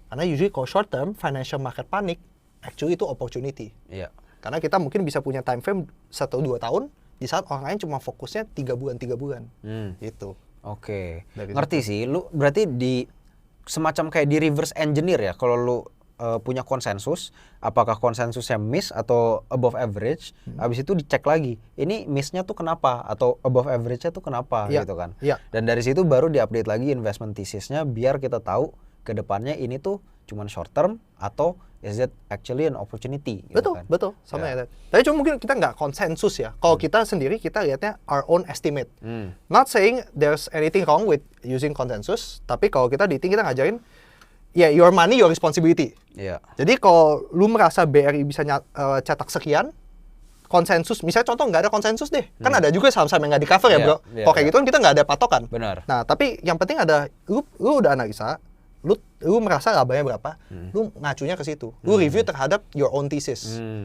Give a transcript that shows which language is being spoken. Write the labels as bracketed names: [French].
[English] Karena usually kalau short term, financial market panic, actually itu opportunity. [Indonesian] Karena kita mungkin bisa punya time frame 1-2 tahun, di saat orang lain cuma fokusnya 3 bulan. Gitu. Ngerti sih, lu berarti di semacam kayak di reverse engineer ya, kalau lu punya konsensus, apakah konsensusnya miss atau above average, habis itu dicek lagi, ini missnya tuh kenapa, atau above average-nya tuh kenapa, gitu kan. Dan dari situ baru diupdate lagi investment thesis-nya, biar kita tahu kedepannya ini tuh cuman short term atau [English] is it actually an opportunity? Gitu [Indonesian] Betul, kan? betul, sama ya. Tapi cuma mungkin kita nggak konsensus ya. Kalau kita sendiri kita lihatnya [English] our own estimate. Not saying there's anything wrong with using consensus, [Indonesian] tapi kalau kita di Ting kita ngajarin, [English] ya your money, your responsibility. [Indonesian] Iya. Jadi kalau lu merasa BRI bisa cetak sekian, konsensus, misalnya contoh nggak ada konsensus deh, kan ada juga saham-saham yang nggak di cover ya bro. Kalau kayak gitu kan kita nggak ada patokan. Benar. Nah tapi yang penting ada, lu udah analisa, lu merasa labanya berapa, lu ngacunya ke situ, lu review terhadap [English] your own thesis,